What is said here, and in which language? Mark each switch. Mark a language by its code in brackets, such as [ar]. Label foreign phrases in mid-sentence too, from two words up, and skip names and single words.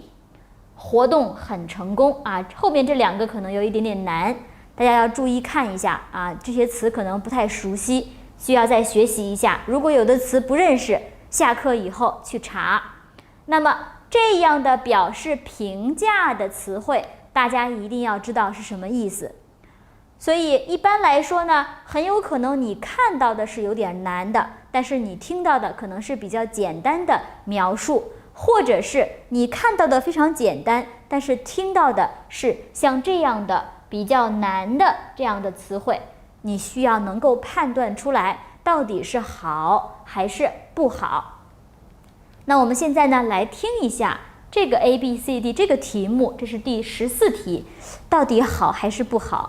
[zh] 活動很成功後面這兩個可能有一點點難，大家要注意看一下這些詞可能不太熟悉，需要再學習一下。如果有的詞不認識，下課以後去查。那麼這樣的表示評價的詞彙，大家一定要知道是什麼意思。所以一般來說呢，很有可能你看到的是有點難的，但是你听到的可能是比較簡單的描述。或者是你看到的非常簡單，但是听到的是像這樣的比較難的這樣的詞彙，你需要能夠判斷出來到底是好還是不好。那我們現在呢，來聽一下這個 ABCD 這個題目，這是第14題，到底好還是不好？